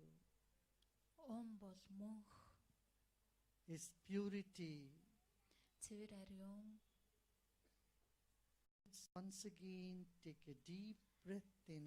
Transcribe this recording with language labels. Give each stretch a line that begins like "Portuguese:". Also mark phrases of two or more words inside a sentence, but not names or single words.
Mongolian: Ом бол мөнх,
English: is purity,
Mongolian: цэвэр ариун.
English: Once again, take a deep breath in.